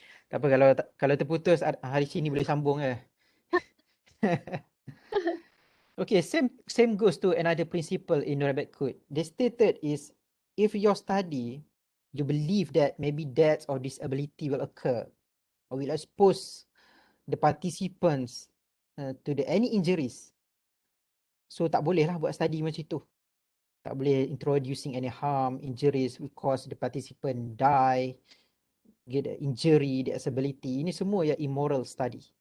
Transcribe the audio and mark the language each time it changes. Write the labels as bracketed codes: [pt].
[ms] Tak apa, kalau terputus hari sini boleh sambung ke? [en] Okay, same goes to another principle in Nuremberg Code. They stated is, if your study, you believe that maybe death or disability will occur or will expose the participants to any injuries. [ms] So tak boleh lah buat study macam tu. Tak boleh [en] introducing any harm, injuries will cause the participant die, get the injury, disability. [ms] Ini semua yang [en] immoral study.